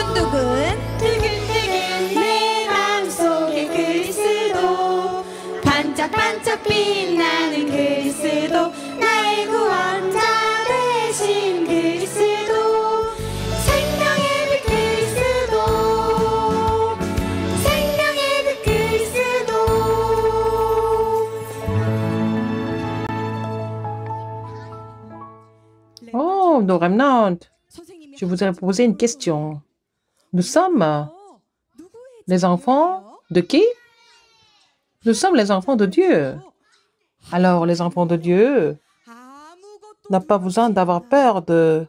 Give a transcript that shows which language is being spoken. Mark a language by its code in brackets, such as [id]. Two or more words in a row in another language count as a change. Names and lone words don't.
[ko] 두근두근 내 마음속에 그리스도 반짝반짝 빛나는 그리스도 나의 구원자 되신 그리스도 생명의 빛 그리스도 생명의 빛 그리스도 [fr] Oh, nos remnants, je voudrais poser une question. Nous sommes les enfants de qui? Nous sommes les enfants de Dieu. Alors, les enfants de Dieu n'ont pas besoin d'avoir peur de...